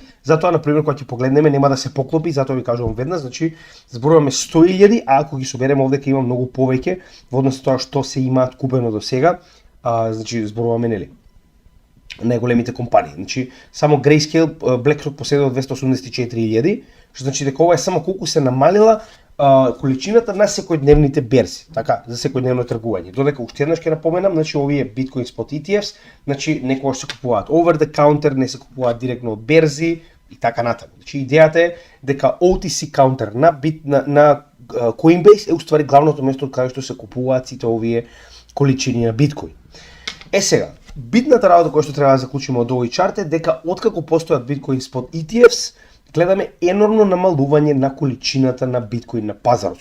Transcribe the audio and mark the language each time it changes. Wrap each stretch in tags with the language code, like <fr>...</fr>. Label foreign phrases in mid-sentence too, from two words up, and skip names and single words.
<mk>Затоа на пример кога ќе погледнеме нема да се поклопи, затоа ви кажувам веднаш, значи зборуваме 100.000, а ако ги собереме овде ќе има многу повеќе во однос на тоа што се имаат купено до сега, значи зборуваме нели најголемите компании. Значи само Grayscale, BlackRock поседува 284.000, што значи дека ова е само колку се намалила количината на секојдневните берзи, така, за секојдневно тргување. Додека уште еднаш ќе напоменам, значи овие</mk> <en>Bitcoin Spot ETFs,</en> <mk>значи некогаш се купуваат</mk> <en>over the counter,</en> <mk>не се купуваат директно од берзи и така натаму. Значи идејата е дека</mk> <en>OTC counter</en> <mk>на Coinbase е уствари главното место од каде што се купуваат сите овие количини на биткоин. Сега, битната работа која што треба да заклучиме од овој чарт е дека откако постојат</mk> <en>Bitcoin Spot ETFs,</en> <mk>гледаме енормно намалување на количината на биткоин на пазарот.</mk>